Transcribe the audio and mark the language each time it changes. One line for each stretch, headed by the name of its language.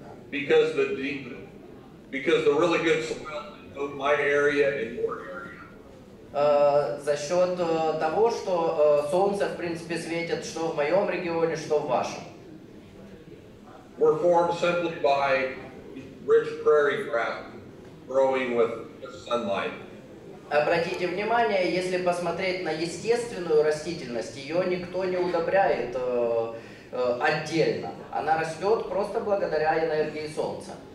English: Because the really good soil in both my area and your area.
Russian: За счет того, что солнце, в принципе, светит что в моем регионе, что в вашем.
English: We're formed simply by rich prairie grass growing with sunlight.
Russian: Обратите внимание, если посмотреть на естественную растительность, ее никто не удобряет отдельно. Она растет просто благодаря энергии солнца.